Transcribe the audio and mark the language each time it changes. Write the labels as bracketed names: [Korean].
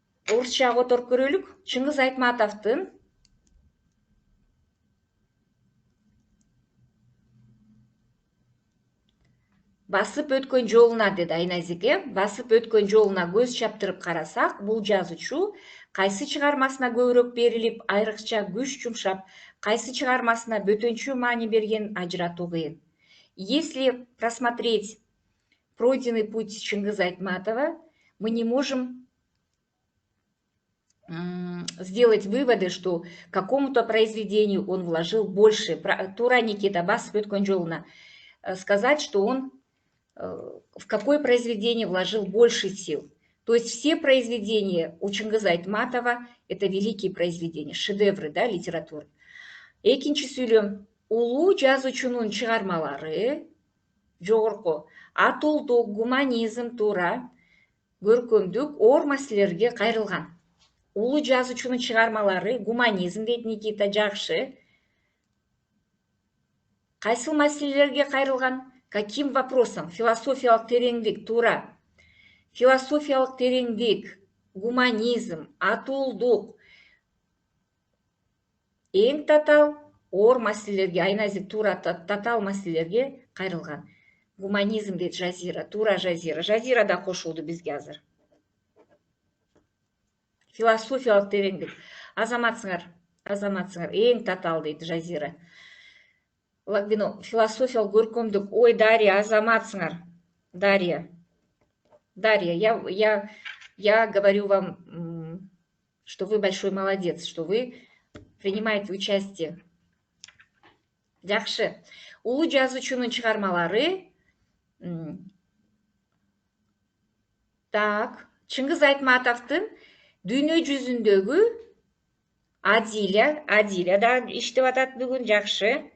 [Kyrgyz] Орусчага которуп көрөлүк. Чыңгыз Айтматовдун басып өткөн жолуна, деди Айназике, басып өткөн жолуна көз чаптырып карасак, бул жазуучу кайсы чыгармасына көбүрөөк берилип, айрыкча күч жумшап, кайсы чыгармасына бөтөнчү маани берген ажыратуу кыйын. [Russian] Если просмотреть пройденный путь Чыңгыза Айтматова, мы не можем сделать выводы, что какому-то произведению он вложил больше. [Kyrgyz] Тура Никита басып өткөн жолуна. [Russian] Сказать, что он в какое произведение вложил больше сил. То есть все произведения у Чыңгыза Айтматова это великие произведения, шедевры, да, литературы. [Kyrgyz] Экинчи сүйлөм. Улуу жазуучунун чыгармалары жогорку атуулдук, гуманизм, туура, көркөмдүк, оор маселелерге кайрылган. Улуу жазуучунун чыгармалары гуманизм дейт Никита, жакшы. Кайсыл маселелерге кайрылган? [Russian] Каким вопросом? [Kyrgyz] Философиялык тереңдик, туура. Философиялык тереңдик, гуманизм, атуулдук. Эң татал оор маселелерге, Айназик, туура, татал маселелерге кайрылган. Гуманизм дейт Жазира, туура Жазира. Жазира да кошулду бизге азыр. Философиялык тереңдик. Азаматсыңар, эң татал дейт Жазира. Лагбино, философиялык көркөмдүк. Ой, Дарья, азаматсыңар. [Russian] Дарья, я говорю вам, что вы большой молодец, что вы принимаете участие. [Kyrgyz] Жакшы. Улуу жазуучунун чыгармалары. Так, Чыңгыз Айтматовдун дүйнө жүзүндөгү Адиля да иштеп атат бүгүн, жакшы.